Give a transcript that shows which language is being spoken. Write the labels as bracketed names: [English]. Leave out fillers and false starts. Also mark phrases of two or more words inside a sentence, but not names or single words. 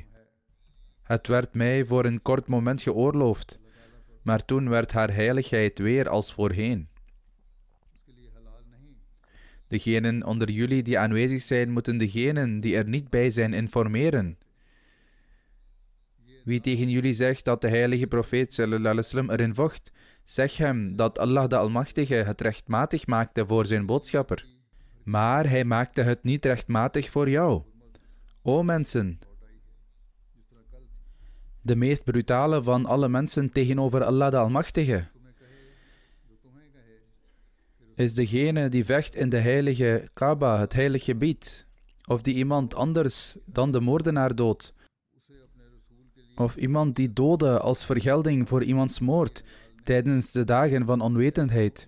[Dutch] Het werd mij voor een kort moment geoorloofd, maar toen werd haar heiligheid weer als voorheen. Degenen onder jullie die aanwezig zijn, moeten degenen die er niet bij zijn informeren. Wie tegen jullie zegt dat de heilige profeet [Arabic] صلى الله عليه وسلم [Dutch] erin vocht, zeg hem dat Allah de Almachtige het rechtmatig maakte voor zijn boodschapper. Maar hij maakte het niet rechtmatig voor jou. O mensen, de meest brutale van alle mensen tegenover Allah de Almachtige is degene die vecht in de heilige Kaaba, het heilige gebied, of die iemand anders dan de moordenaar doodt, of iemand die doodde als vergelding voor iemands moord tijdens de dagen van onwetendheid.